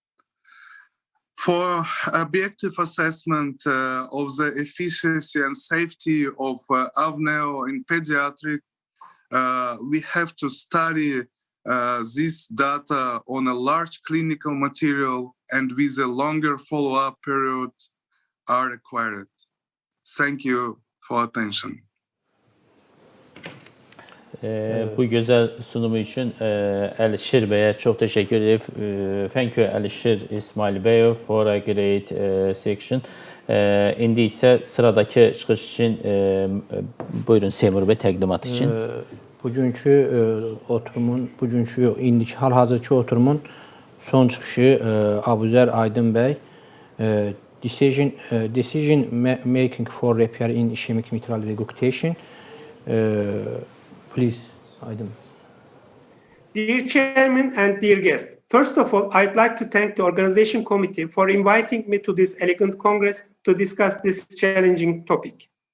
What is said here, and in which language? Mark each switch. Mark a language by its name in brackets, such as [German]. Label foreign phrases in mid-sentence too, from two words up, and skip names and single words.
[English] For objective assessment of the efficacy and safety of AVNEO in pediatric, we have to study this data on a large clinical material and with a longer follow-up period are required. Thank you for attention. [Azerbaijani] Bu gözəl sunumu üçün Əlişir bəyə çox təşəkkür edirəm. [English] Thank you Əlişir İsmail bəyə for a great section. [Azerbaijani] İndi isə sıradakı çıxış üçün buyurun Seymur bəy təqdimat üçün. Bugünkü oturumun, indiki hal-hazırki oturumun son çıxışı Abuzər Aydın bəy. [English] Decision making for repair in ischemic mitral regurgitation. Please, Aydın. Dear Chairman and dear guests, first of all, I'd like to thank the organization committee for inviting me to this elegant congress to discuss this challenging topic.